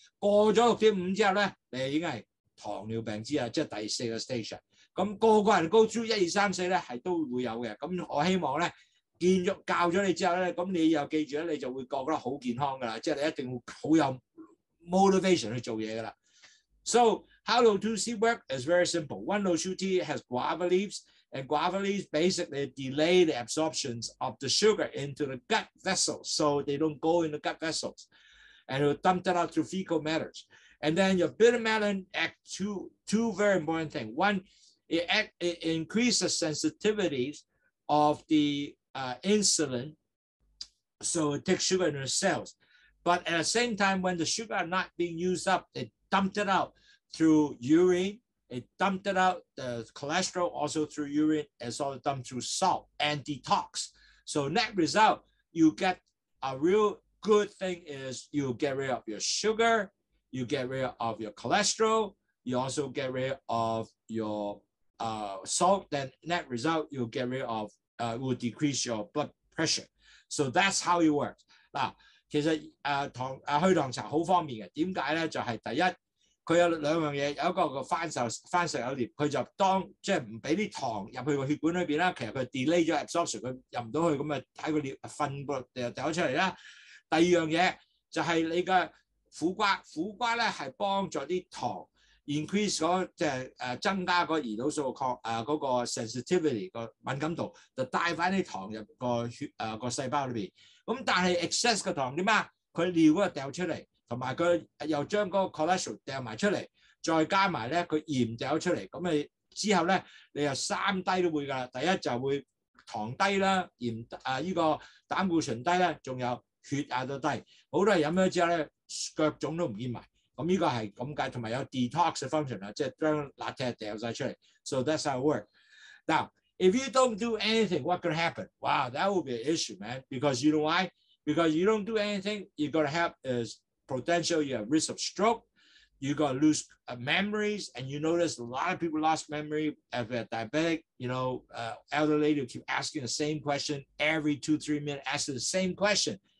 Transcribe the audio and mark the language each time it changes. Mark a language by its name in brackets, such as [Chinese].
[Cantonese] 過咗6.5之後咧，你已經係糖尿病之後，即係第四個 stage。咁個個人 [English] go through [Cantonese] 1、2、3、4咧係都會有嘅。咁我希望咧教咗你之後咧，咁你又記住咧，你就會覺得好健康㗎啦，即係你一定會好有 motivation 去做嘢㗎啦。 [English] So how Lowsutea work is very simple. One Lowsutea has guava leaves, and guava leaves basically delay the absorptions of the sugar into the gut vessels, so they don't go in the gut vessels, and it will dump that out through fecal matters. And then your bitter melon act two very important things. One, it increases sensitivities of the insulin, so it takes sugar into the cells. But at the same time, when the sugar are not being used up, it dumped it out through urine. It dumped it out, the cholesterol also through urine, it's all dumped through salt and detox. So net result, you get a real good thing is you get rid of your sugar, you get rid of your cholesterol, you also get rid of your salt, then net result, you'll get rid of, will decrease your blood pressure. So that's how it works. [Cantonese] 嗱，其實去糖茶好方便嘅，點解咧？就係第一，佢有兩樣嘢，有一個個番石榴葉，佢就當即係唔俾啲糖入去個血管裏邊啦，其實佢 delay 咗 absorption，佢入唔到去，咁啊睇個糞嗰度掉出嚟啦。第二樣嘢就係你嘅苦瓜咧係幫助啲糖 increase 嗰即係增加個胰島素嗰個 sensitivity 個敏感度，就帶翻啲糖入個個細胞裏邊。咁但係 excess 嘅糖點啊？佢尿嗰個掉出嚟。同埋佢又將嗰個 cholesterol 掉埋出嚟，再加埋咧佢鹽掉出嚟，咁你之後咧你又三低都會㗎啦。第一就會糖低啦，鹽呢個膽固醇低啦，仲有血壓都低。好多人飲咗之後咧腳腫都唔見埋。咁呢個係咁解，同埋有 detox 嘅 function 啊，即係將辣嘢掉晒出嚟。 [English] So that's how it works. Now, if you don't do anything, what can happen? Wow, that will be an issue, man. Because you know why? Because you don't do anything, you're going to have is potential, you have risk of stroke, you're going to lose memories, and you notice a lot of people lost memory as they're diabetic, elderly who keep asking the same question every 2-3 minutes, asking the same question.